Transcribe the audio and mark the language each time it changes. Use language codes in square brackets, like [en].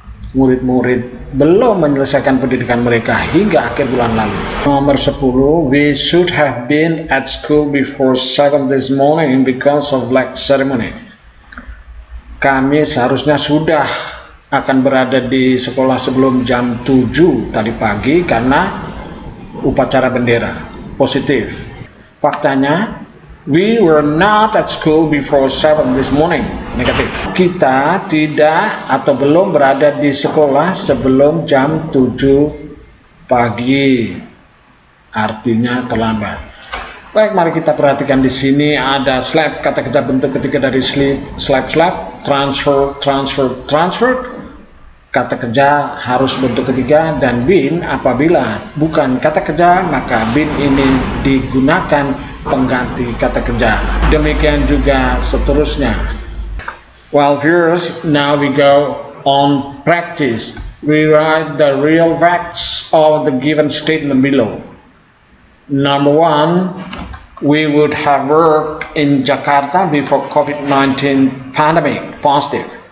[id] Murid-murid belum menyelesaikan pendidikan mereka hingga akhir bulan lalu. Nomor 10, [en] we should have been at school before 7 this morning because of flag ceremony. [id] Kami seharusnya sudah akan berada di sekolah sebelum jam 7 tadi pagi karena upacara bendera. Positif. Faktanya, [en] we were not at school before 7 this morning. [id] Negatif. Kita tidak atau belum berada di sekolah sebelum jam 7 pagi. Artinya terlambat. Baik, mari kita perhatikan di sini ada slap, kata kerja bentuk ketiga dari slap, transfer, kata kerja harus bentuk ketiga, dan been apabila bukan kata kerja maka been ini digunakan pengganti kata kerja. Demikian juga seterusnya. [en] Well viewers, now we go on practice. We write the real facts of the given statement below. Number 1, we would have worked in Jakarta before COVID-19 pandemic. Positive.